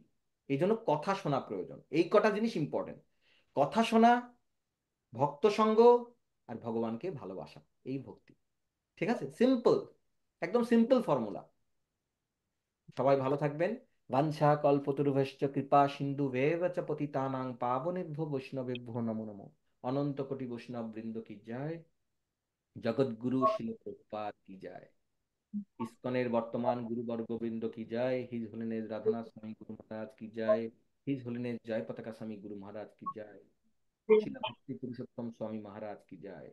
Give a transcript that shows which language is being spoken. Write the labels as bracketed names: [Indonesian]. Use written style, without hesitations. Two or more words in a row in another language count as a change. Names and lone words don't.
[Bangla] এই জন্য কথা শোনা প্রয়োজন, এই কটা জিনিস ইম্পর্টেন্ট: কথা শোনা, ভক্ত সঙ্গ, আর ভগবানকে ভালোবাসা, এই ভক্তি। ঠিক আছে, সিম্পল, একদম সিম্পল ফর্মুলা। সবাই ভালো থাকবেন। [Sanskrit] বাঞ্ছা কল্পতরুভ্যশ্চ কৃপা সিন্ধু ভেব চ পতিতানাং পাবনেভ্যো বৈষ্ণবেভ্যো নমো নমো। [Bangla] অনন্ত কোটি বৈষ্ণব বৃন্দ কি জয়। জগৎগুরু শিল প্রভুপাদ কি জয়। ইসকনের বর্তমান গুরুবর্গ বৃন্দ কি জয়। [English] His Holiness [Bangla] রাধানাথ স্বামী গুরু মহারাজ কি জয়। [English] His Holiness [Bangla] জয় পতাকা স্বামী গুরু মহারাজ কি জয়। শিলা ভক্তি পুরুষোত্তম স্বামী মহারাজ কি জয়।